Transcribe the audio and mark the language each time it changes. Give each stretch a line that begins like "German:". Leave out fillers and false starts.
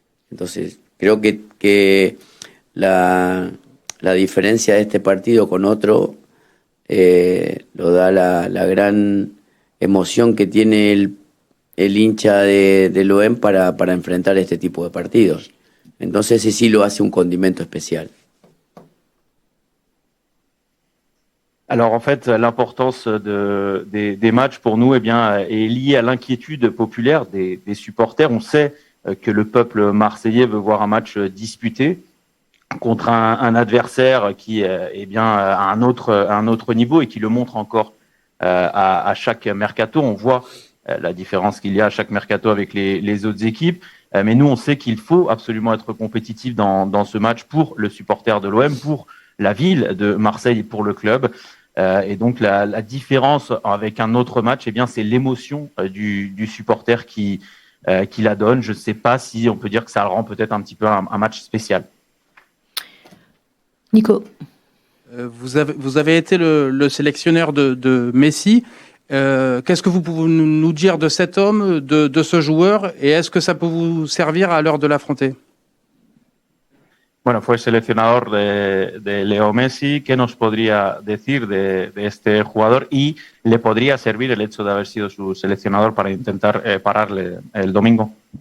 Spanish: Entonces creo que la diferencia de este partido con otro lo da la gran emoción que tiene el hincha del OM para enfrentar este tipo de partidos. Entonces sí lo hace un condimento especial.
French: Alors en fait, l'importance des matchs pour nous est liée à l'inquiétude populaire des supporters. On sait que le peuple marseillais veut voir un match disputé contre un adversaire qui est bien à un autre niveau et qui le montre encore à chaque mercato. On voit la différence qu'il y a à chaque mercato avec les autres équipes. Mais nous, on sait qu'il faut absolument être compétitif dans ce match pour le supporter de l'OM, pour la ville de Marseille et pour le club. Et donc, la différence avec un autre match, c'est l'émotion du supporter qui la donne. Je ne sais pas si on peut dire que ça le rend peut-être un petit peu un match spécial. Nico. Vous avez été le sélectionneur de Messi. Qu'est-ce que vous pouvez nous dire de cet homme, de ce joueur, et est-ce que ça peut vous servir à l'heure de l'affronter?
Spanish: Bueno, fue seleccionador de Leo Messi. ¿Qué nos podría decir de este jugador? Y le podría servir el hecho de haber sido su seleccionador para intentar pararle el domingo.